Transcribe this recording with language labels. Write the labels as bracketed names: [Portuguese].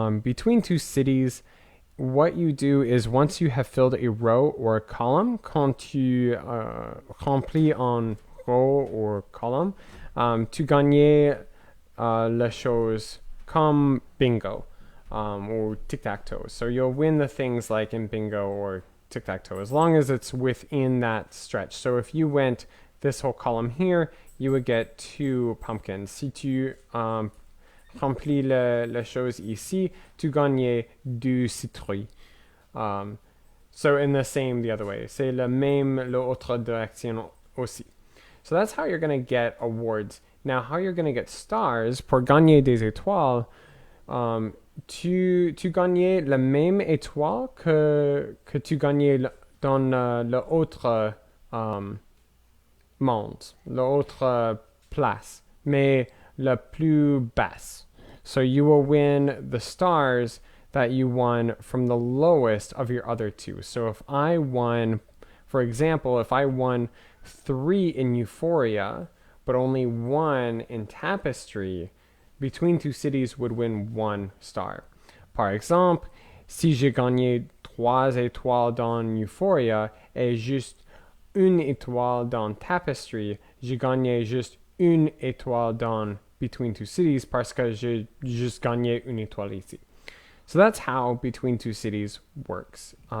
[English] Between two cities, what you do is once you have filled a row or a column, [French] quand tu remplis un [English] row or column, [French] tu gagnes la chose comme [English] bingo or tic-tac-toe. So you'll win the things like in bingo or tic-tac-toe as long as it's within that stretch. So if you went this whole column here, you would get 2 pumpkins. [French] Si tu remplis la chose ici, tu gagnes 2 citrouilles. [English] So in the same the other way. [French] C'est la même l'autre direction aussi. [English] So that's how you're going to get awards. Now, how you're going to get stars, [French] pour gagner des étoiles, tu gagnes la même étoile que tu gagnais dans l'autre monde, l'autre place, mais la plus basse. [English] So you will win the stars that you won from the lowest of your other two. So if I won, for example, if I won 3 in Euphoria, but only 1 in Tapestry, between two cities would win 1 star. [French] Par exemple, si j'ai gagné 3 étoiles dans Euphoria et juste 1 étoile dans Tapestry, j'ai gagné juste 1 étoile dans Between Two Cities parce que j'ai juste gagné 1 étoile ici. [English] So that's how Between Two Cities works.